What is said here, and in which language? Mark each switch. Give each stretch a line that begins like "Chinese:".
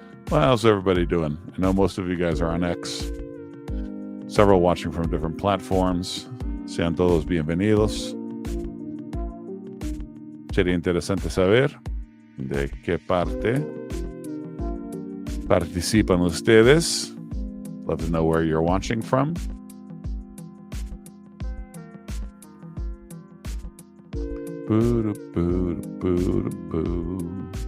English: Well, how's everybody doing? I know most of you guys are on X. Several watching from different platforms.
Spanish: Sean todos bienvenidos. Sería interesante saber de qué parte participan ustedes.
English: Love to know where you're watching from. Boo boo boo boo.